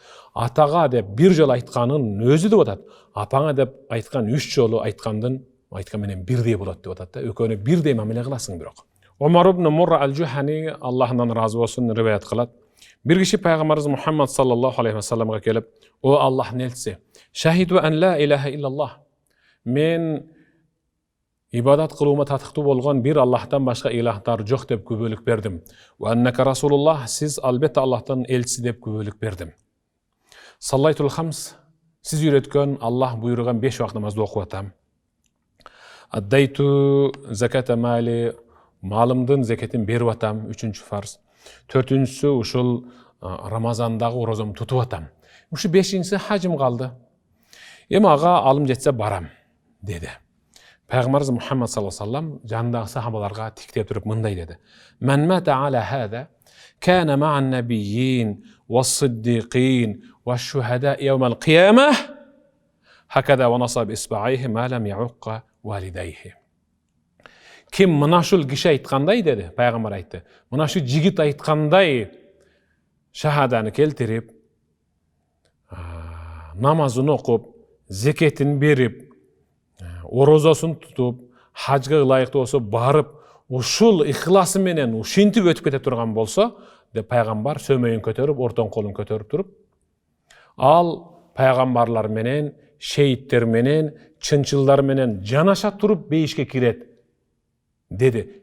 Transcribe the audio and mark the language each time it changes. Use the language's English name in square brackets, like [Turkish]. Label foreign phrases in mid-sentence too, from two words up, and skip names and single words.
[Kyrgyz] Атага деп бир жолу айтканын өзү деп атат. Апаңа деп айткан 3 жолу айткан менен бирдей болот деп атат да. Экөөнү бирдей мамиле кыласың бирок. Умар ибн Мурра аль-Жухани, Аллахдан разы болсун, риваят кылат. Бир киши пайгамбарыбыз Мухаммад [Arabic] صلى الله عليه [Kyrgyz] вассаламга келип: "О Аллахтын элчиси, [Arabic] شهدت أن لا إله إلا الله. [Kyrgyz] Мен ибадат кылуума татыктуу болгон бир Аллахтан башка илахтар жок деп күбөлүк бердим. [Arabic] وأنك رسول الله, [Kyrgyz] сиз албетте Аллахтын элчиси деп күбөлүк бердим. [Arabic] صليت الخمس, [Kyrgyz] сиз үйрөткөн Аллах буйруган 5 убакыт намазды окуп атам. [Arabic] أديت زكاة مالي, [Kyrgyz] малымдын зекетин берип атам, 3-чү фарз. 4-чүсү ушул Рамазандагы орозомду тутуп атам. Ушу 5-чиси хажым калды. Эми ага алым жетсе барам" деди. [Arabic] Пайгамбарыбыз Мухаммад صلى الله عليه وسلم [Kyrgyz] жанындагы сахабаларга тиктеп туруп мындай деди: [Arabic] "من مات على هذا كان مع النبيين والصديقين والشهداء يوم القيامة هكذا ونصب إصبعيه ما لم يعق والديه." [Kyrgyz] Ким мына ушул киши айткандай деди, пайгамбар айтты. Мына ушул жигит айткандай шахаданы келтирип, намазын окуп, зекетин берип, орозосун тутуп, хажга ылайыктуу болсо барып, ушул ихласы менен ушинтип өтүп кете турган болсо, деп пайгамбар сөмөйүн көтөрүп, ортон колун көтөрүп туруп, ал пайгамбарлар менен, шейиттер менен, чынчылдар менен жанаша туруп бейишке кирет деди.